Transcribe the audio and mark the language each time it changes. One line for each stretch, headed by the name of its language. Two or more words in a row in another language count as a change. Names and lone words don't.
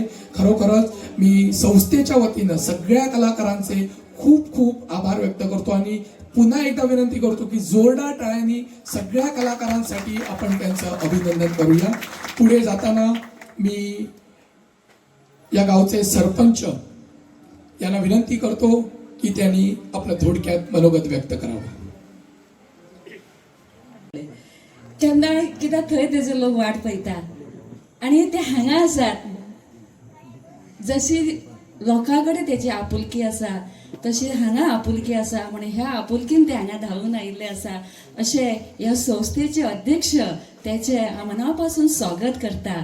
Marathi: खरोखरच मी संस्थेच्या वतीनं सगळ्या कलाकारांचे खूप खूप आभार व्यक्त करतो आणि पुन्हा एकदा विनंती करतो की जोरदार टाळ्यांनी सगळ्या कलाकारांसाठी आपण त्यांचं अभिनंदन करूया. पुढे जाताना मी या गावचे सरपंच यांना विनंती करतो की त्यांनी आपलं थोडक्यात मनोगत व्यक्त करावं.
Konkani: केन्ना कित्याक थंय तेजे लोक वाट पळयता आनी ते हांगा आसात. जशी लोकां कडेन तेची आपुलकी आसा तशी हांगा आपुलकी आसा म्हणून ह्या आपुलकीन ते हांगा धांवून आयिल्ले आसा अशें ह्या संस्थेचे अध्यक्ष तेचे हांव मना पासून स्वागत करता.